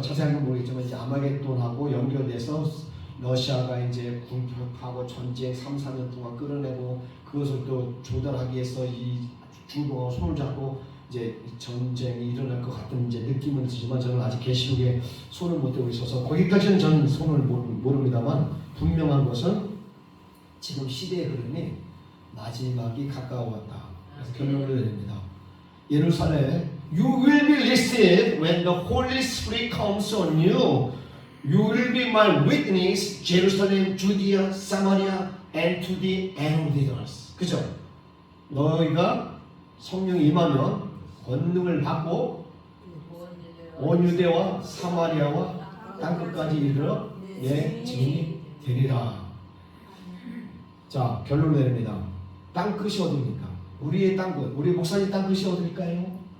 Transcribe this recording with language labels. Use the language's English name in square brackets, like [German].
[Korean] 자세한 건 모르겠지만 이제 아마겟돈하고 연결돼서 러시아가 이제 궁핍하고 전쟁 3-4년 동안 끌어내고 그것을 또 조달하기 위해서 이 중동하고 손을 잡고 이제 전쟁이 일어날 것 같은 이제 느낌은 들지만 저는 아직 계시록에 손을 못 대고 있어서 거기까지는 저는 손을 모릅니다만 분명한 것은 지금 시대의 흐름이 마지막이 가까워왔다. 그래서 결론을 내립니다. [English] 예루살렘, you will be received when the Holy Spirit comes on you. You will be my witness, Jerusalem, Judea, Samaria, and to the end of the earth. [Korean] 그죠? 너희가 성령이 임하면 권능을 받고 온 유대와 사마리아와 땅끝까지 이르러 내 증인이 되리라. 자, 결론을 내립니다. 땅끝이 어디입니까? 우리의 땅끝, 우리 목사님 땅끝이 어디일까요?